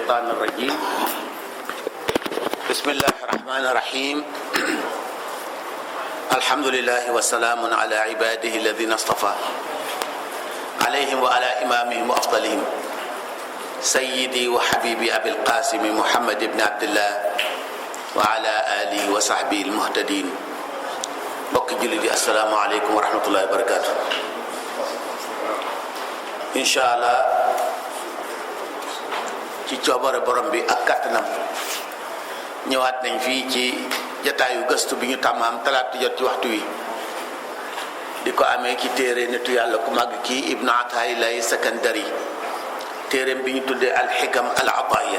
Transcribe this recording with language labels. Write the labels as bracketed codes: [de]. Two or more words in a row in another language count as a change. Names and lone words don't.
[ar] الشيطان الرجيم بسم الله الرحمن الرحيم الحمد لله وسلام على عباده الذين اصطفى عليهم وعلى إمامهم وأفضلهم سيدي وحبيبي أبي القاسم محمد بن عبد الله وعلى آله وصحبه المهتدين [wo] mbokk jullit yi [ar] السلام عليكم ورحمة الله وبركاته. إن شاء الله [wo] ci coobare borom bi ak kàttanam ñëwaat nañ fii ci jataayu gëstu bi ñu tàmmaam talaata jot ci waxtu wi di ko amee ci téere nitu yàlla ku màgg kii Ibnu Ataa'illah Sakandari téereem bi ñu tuddee alxikam al ataaya.